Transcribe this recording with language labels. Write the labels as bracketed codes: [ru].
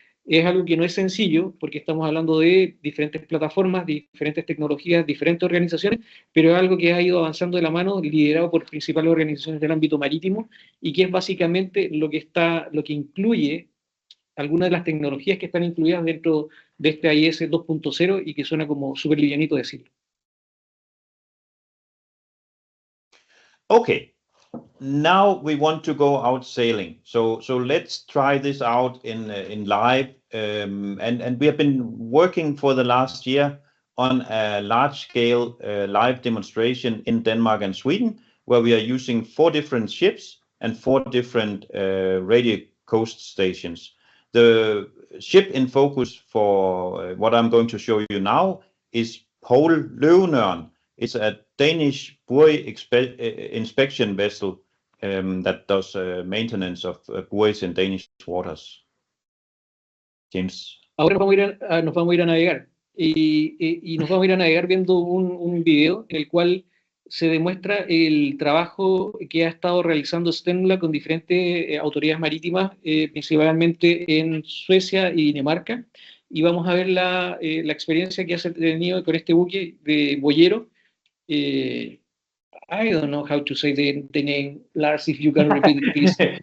[es] Es algo que no es sencillo, porque estamos hablando de diferentes plataformas, diferentes tecnologías, diferentes organizaciones, pero es algo que ha ido avanzando de la mano, liderado por principales organizaciones del ámbito marítimo, y que es básicamente lo que incluye algunas de las tecnologías que están incluidas dentro de este AIS 2.0 y que suena como súper livianito decirlo. [en] Okay, now we want to go out sailing. So let's try this out in live. And we have been working for the last year on a large-scale live demonstration in Denmark and Sweden, where we are using 4 different ships and 4 different radio coast stations. The ship in focus for what I'm going to show you now is Poul Løvenørn. It's a Danish buoy inspection vessel that does maintenance of buoys in Danish waters. James. [es] Ahora nos vamos a ir a navegar y nos vamos a ir a navegar viendo un video en el cual se demuestra el trabajo que ha estado realizando Sternula con diferentes autoridades marítimas, principalmente en Suecia y Dinamarca, y vamos a ver la experiencia que ha tenido con este buque de boyero. [en] I don't know how to say the name. Lars, if you can repeat it, please.